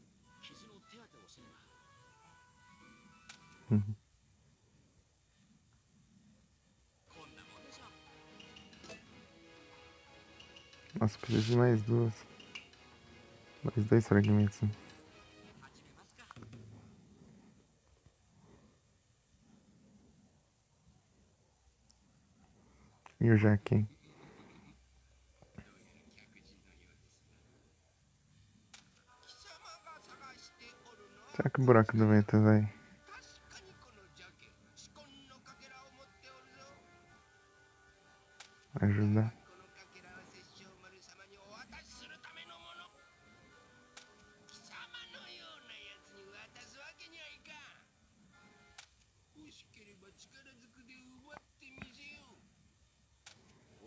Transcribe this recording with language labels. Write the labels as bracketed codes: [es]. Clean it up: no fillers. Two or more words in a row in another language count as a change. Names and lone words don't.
[ja] 傷の手当てをせねば。 こんなもんでしょ。 [pt] Nossa, preciso de mais duas. Mais dois fragmentos. [ja] 始めますか。 [pt] E o Jaquim. Será que o buraco do vento vai [ja] 確かにこのジャケ四魂のかけらを持っておるぞ [pt] ajudar? [ja] このかけらは殺生丸様にお渡しするためのもの貴様のようなやつに渡すわけにはいかん欲しければ力ずくで奪ってみせよう